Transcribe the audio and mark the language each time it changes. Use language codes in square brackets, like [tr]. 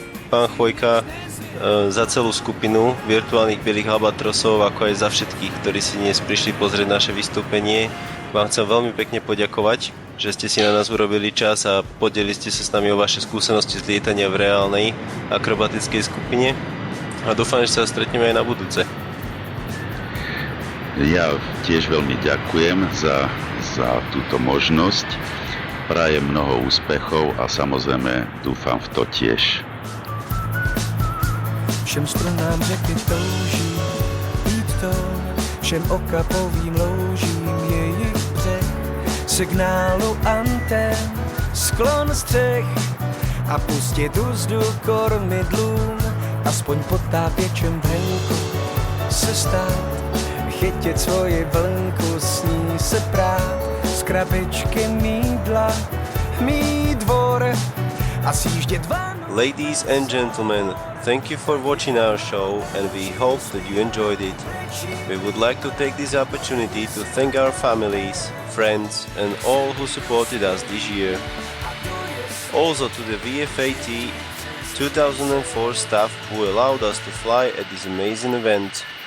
[sk] Pán Chvojka, za celú skupinu virtuálnych bielých albatrosov, ako aj za všetkých, ktorí si dnes prišli pozrieť naše vystúpenie, vám chcem veľmi pekne poďakovať, že ste si na nás urobili čas a podelili ste sa s nami o vaše skúsenosti z lietania v reálnej akrobatickej skupine a dúfam, že sa stretneme aj na budúce. Ja tiež veľmi ďakujem za túto možnosť, prajem mnoho úspechov a samozrejme dúfam v to tiež. [cs] Všem strunám řeky touží být to, všem okapovým loužím jejich břeh, signálu antén, sklon střech a pustit úzdu kormidlům, aspoň potápěčem venku se stát, chytit svoji vlnku, s ní se prát, z krabičky mýdla, mý dvor a sjíždět van. [en] Ladies and gentlemen, thank you for watching our show and we hope that you enjoyed it. We would like to take this opportunity to thank our families, friends and all who supported us this year. Also to the VFAT 2004 staff who allowed us to fly at this amazing event.